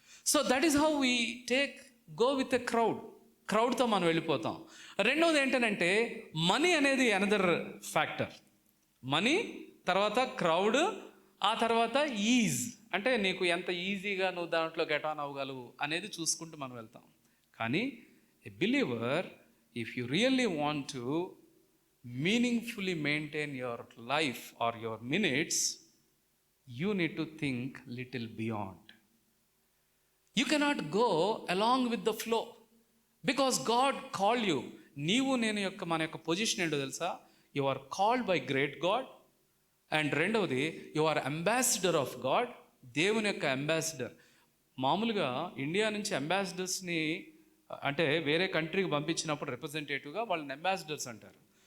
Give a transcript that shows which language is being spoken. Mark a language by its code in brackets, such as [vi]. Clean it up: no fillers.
[en] so that is how we go with a క్రౌడ్తో [te] మనం వెళ్ళిపోతాం. రెండవది ఏంటంటే, మనీ అనేది అనదర్ ఫ్యాక్టర్. మనీ తర్వాత క్రౌడ్, ఆ తర్వాత ఈజ్, అంటే నీకు ఎంత ఈజీగా నువ్వు దాంట్లో గెట్ ఆన్ అవ్వగలవు అనేది చూసుకుంటూ మనం వెళ్తాం. [en] కానీ a believer, if you really want to meaningfully maintain your life or your minutes, you need to think little beyond. You cannot go along with the flow because God called you. [te] నీవు నేను యొక్క మన యొక్క position ఏంటో తెలుసా? [en] You are called by great God. And రెండవది, you are ambassador of God. [te] దేవుని యొక్క అంబాసిడర్. మామూలుగా ఇండియా నుంచి అంబాసిడర్స్ని అంటే వేరే కంట్రీకి పంపించినప్పుడు రిప్రజెంటేటివ్గా వాళ్ళని అంబాసిడర్స్ అంటారు.